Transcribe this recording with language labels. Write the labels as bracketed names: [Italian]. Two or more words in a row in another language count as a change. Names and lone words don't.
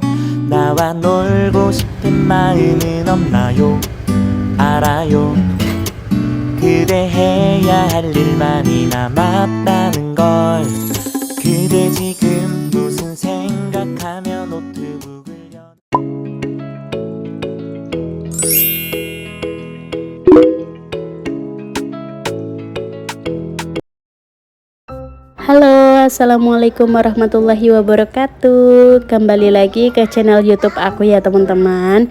[Korean] 나와 놀고 싶은 마음은 없나요? 알아요. 그대 해야 할 일 많이 남았다는 걸. 그대 지금 무슨 생각하며 노트북을 [Arabic] Halo, السلام عليكم ورحمة الله وبركاته. [Indonesian] Kembali lagi ke channel YouTube aku ya teman-teman.